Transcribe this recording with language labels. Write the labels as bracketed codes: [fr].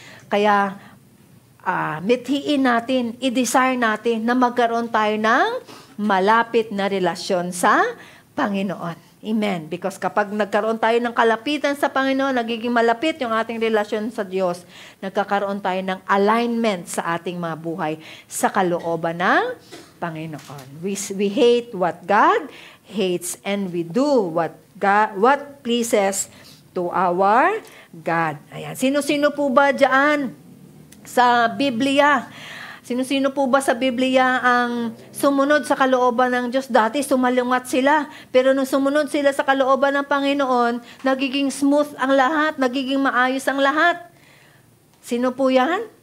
[tl] Kaya mithiin natin, i-desire natin na magkaroon tayo ng malapit na relasyon sa Panginoon. Amen. Because kapag nagkaroon tayo ng kalapitan sa Panginoon, nagiging malapit yung ating relasyon sa Diyos, nagkakaroon tayo ng alignment sa ating mga buhay sa kalooban ng Panginoon. [en] We hate what God hates and we do what pleases to our God. [tl] Ayan. Sino-sino po ba dyan sa Biblia? Sino-sino po ba sa Biblia ang sumunod sa kalooban ng Diyos? Dati sumalungat sila. Pero nung sumunod sila sa kalooban ng Panginoon, nagiging smooth ang lahat, nagiging maayos ang lahat. Sino po yan?